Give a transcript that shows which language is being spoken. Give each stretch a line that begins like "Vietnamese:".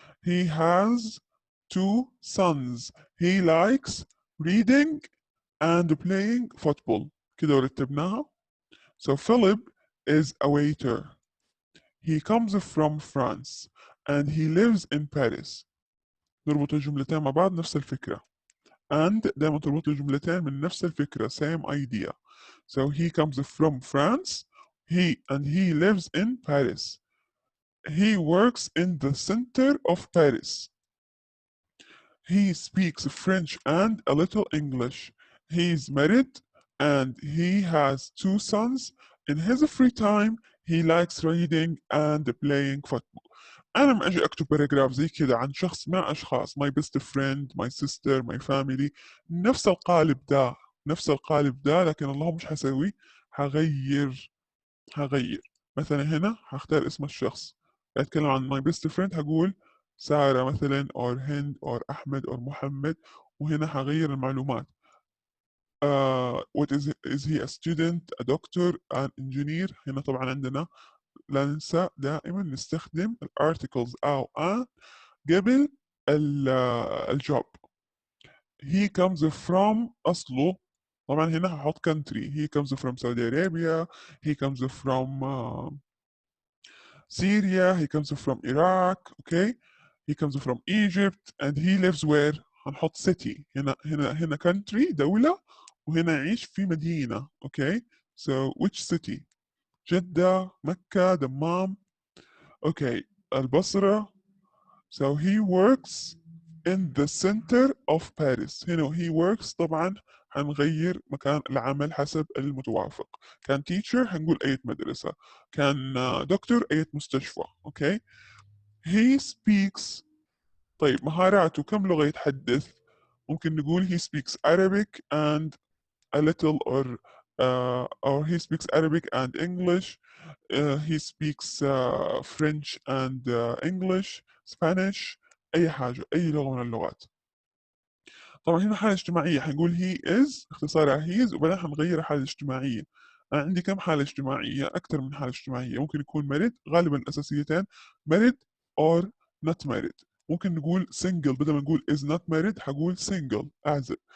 English: He has 2 sons. He likes reading and playing football.
Arabic: كده ورتبناها.
English: So Philip is a waiter. He comes from France and he lives in Paris.
Arabic: نربط الجملتين مع بعض نفس الفكرة. And دائما تربط الجملتين من نفس الفكرة,
English: same idea. So he comes from France, he lives in Paris. He works in the center of Paris. He speaks French and a little English. He is married and he has 2 sons. In his free time, he likes reading and playing football.
Arabic: أنا لما أجي أكتب باراجراف زي كده عن شخص مع أشخاص, my best friend, my sister, my family, نفس القالب ده, لكن الله مش حسوي, هغير. مثلا هنا هختار اسم الشخص, أتكلم عن my best friend هقول سارة مثلا, or هند, or أحمد, or محمد, وهنا هغير المعلومات.
English: What is he a student, a doctor, an engineer. هنا طبعا عندنا
Arabic: لا ننسى دائما نستخدم الارتكلز أو an قبل الجوب.
English: he comes from
Arabic: أصله، طبعا هنا هحط country.
English: he comes from Saudi Arabia, he comes from Syria, he comes from Iraq, okay, he comes from Egypt, and he lives where؟ هنحط city.
Arabic: هنا country دولة، وهنا يعيش في مدينة.
English: okay, so which city؟ جدة، مكة، دمام. okay, البصرة. so he works in the center of Paris.
Arabic: هنا he works طبعا هنغير مكان العمل حسب المتوافق. كان teacher هنقول أي مدرسة، كان دكتور أي مستشفى.
English: okay, he speaks.
Arabic: طيب مهاراته كم لغة يتحدث؟ ممكن نقول
English: he speaks Arabic and a little, or he speaks Arabic and English. he speaks French and English, Spanish،
Arabic: أي حاجة، أي لغة من اللغات. طبعا هنا حالة اجتماعية حنقول he is، اختصارها he is، وبعدين حنغير حالة اجتماعية. أنا عندي كم حالة اجتماعية؟ أكثر من حالة اجتماعية. ممكن يكون married، غالبا الأساسيتين married or not married. ممكن نقول single، بدل ما نقول is not married حقول single، أعزب.